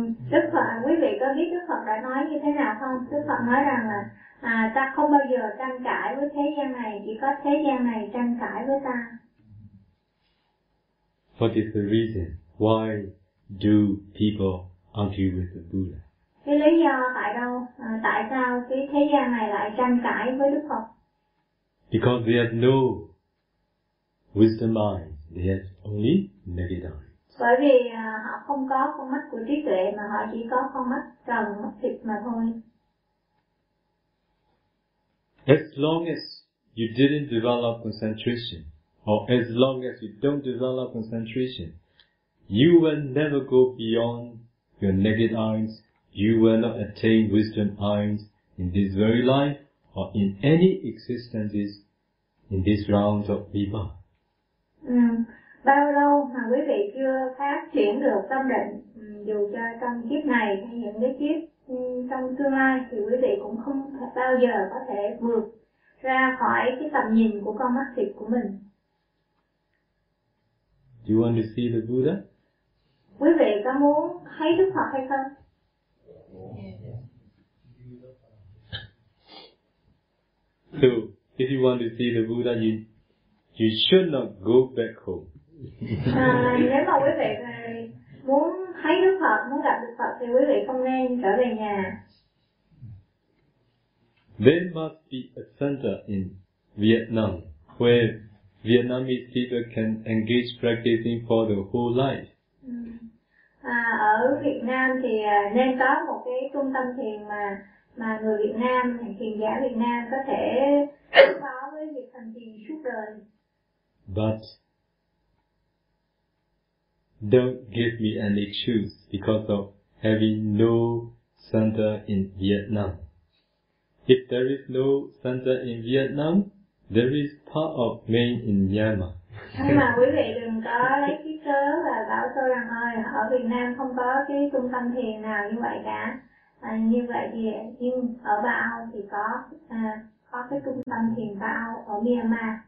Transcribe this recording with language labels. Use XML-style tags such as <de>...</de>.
<vi>Đức Phật, quý vị có biết Đức Phật đã nói như thế nào không? Đức Phật nói rằng là ta không bao giờ tranh cãi với thế gian này, chỉ có thế gian này tranh cãi với ta.</vi> <en>What is the reason? Why do people argue with the Buddha?</en> <vi>Cái lý do tại đâu? Tại sao cái thế gian này lại tranh cãi với Đức Phật?</vi> <en>Because they have no wisdom mind. They have only naked eye.</en> <vi>Bởi vì họ không có con mắt của trí tuệ, mà họ chỉ có con mắt trần, mắt thịt mà thôi.</vi> <en>As long as you didn't develop concentration, or as long as you don't develop concentration, you will never go beyond your naked eyes, you will not attain wisdom eyes in this very life or in any existences in this round of Viva.</en> <vi>Bao lâu mà quý vị chưa phát triển được tâm định, dù cho trong kiếp này hay những cái kiếp trong tương lai, thì quý vị cũng không bao giờ có thể vượt ra khỏi cái tầm nhìn của con mắt thịt của mình.</vi> <en>Do you want to see the Buddha?</en> <vi>Quý vị có muốn thấy Đức Phật hay không?</vi> <en>So, if you want to see the Buddha, you should not go back home.</en> <vi>Nếu mà quý vị muốn thấy Đức Phật, muốn gặp Đức Phật, thì quý vị không nên trở về nhà.</vi> <en>There must be a center in Vietnam where Vietnamese people can engage practicing for the whole life.</en> <vi>Ở Việt Nam thì nên có một cái trung tâm thiền mà người Việt Nam, thiền giả Việt Nam có thể có với việc hành thiền suốt đời.</vi> <en>But don't give me any excuse because of having no center in Vietnam. If there is no center in Vietnam, there is part of me in Myanmar.</en> <vi>Nhưng mà quý vị đừng có lấy cái cớ và bảo tôi rằng ơi, ở Việt Nam không có cái trung tâm thiền nào như vậy cả. Như vậy thì, nhưng ở Bao thì có cái trung tâm thiền Bao ở Myanmar.</vi>